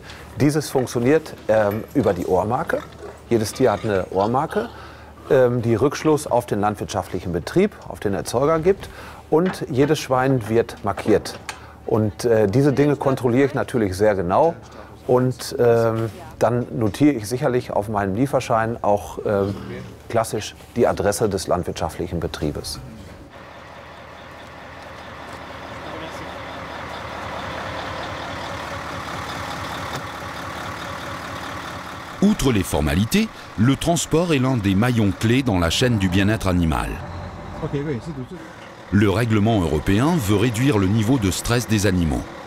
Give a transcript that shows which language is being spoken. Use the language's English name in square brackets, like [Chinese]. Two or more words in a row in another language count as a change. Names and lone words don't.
[German] Dieses funktioniert über die Ohrmarke. Jedes Tier hat eine Ohrmarke, die Rückschluss auf den landwirtschaftlichen Betrieb, auf den Erzeuger gibt, und jedes Schwein wird markiert. Und diese Dinge kontrolliere ich natürlich sehr genau, und dann notiere ich sicherlich auf meinem Lieferschein auch klassisch die Adresse des landwirtschaftlichen Betriebes. [French] Outre les formalités, le transport est l'un des maillons clés dans la chaîne du bien-être animal. Le règlement européen veut réduire le niveau de stress des animaux.